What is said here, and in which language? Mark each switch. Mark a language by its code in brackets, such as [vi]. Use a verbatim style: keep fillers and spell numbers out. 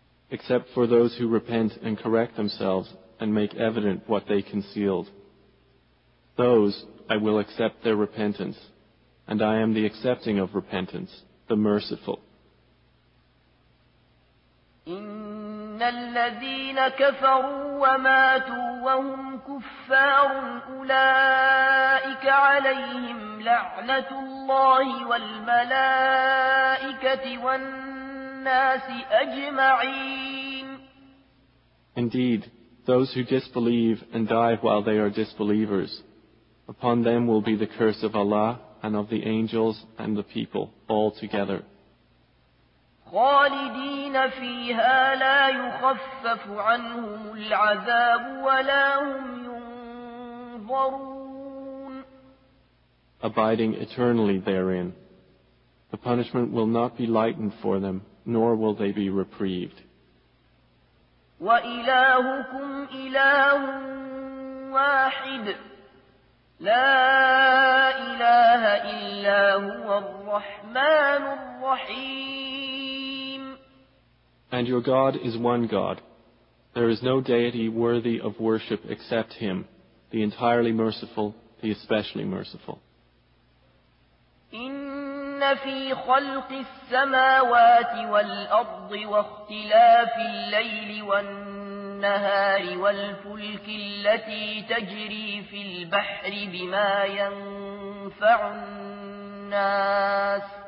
[en] Except for those who repent and correct themselves and make evident what they concealed. Those, I will accept their repentance, and I am the accepting of repentance, the merciful. [ar] إن الذين كفروا وماتوا وهم كفار أولئك عليهم لعنة الله والملائكة والناس أجمعين. [en] Indeed, those who disbelieve and die while they are disbelievers, upon them will be the curse of Allah and of the angels and the people all together. [ar] خالدين فيها لا يخفف عنهم العذاب ولا هم ينظرون. [en] Abiding eternally therein, the punishment will not be lightened for them, nor will they be reprieved. [ar] وإلهكم إله واحد لا إله إلا هو الرحمن الرحيم. [en] And your God is one God. There is no deity worthy of worship except Him, the entirely merciful, the especially merciful. [ar] إن في خلق السماوات والأرض واختلاف الليل والنهار والفلك التي تجري في البحر بما ينفع الناس